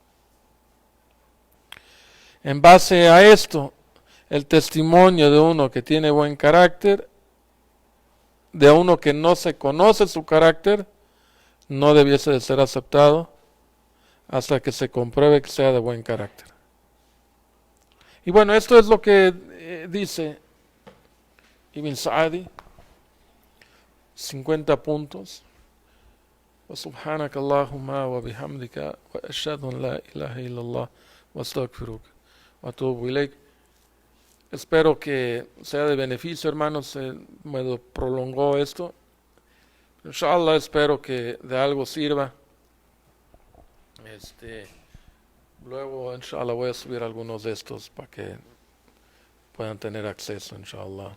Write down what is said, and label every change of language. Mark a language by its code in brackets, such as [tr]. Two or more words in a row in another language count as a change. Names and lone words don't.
[es] En base a esto, el testimonio de uno que tiene buen carácter de uno que no se conoce su carácter no debiese de ser aceptado hasta que se compruebe que sea de buen carácter. Y bueno, esto es lo que dice Ibn Sa'di, 50 puntos. [ar] وسبحانك اللهم وبحمدك وأشهد أن لا إله إلا الله وأستغفرك وأتوب إليك. [es] Espero que sea de beneficio, hermanos. Me prolongó esto. Inshallah, espero que de algo sirva. Luego, inshallah, voy a subir algunos de estos para que puedan tener acceso, inshallah.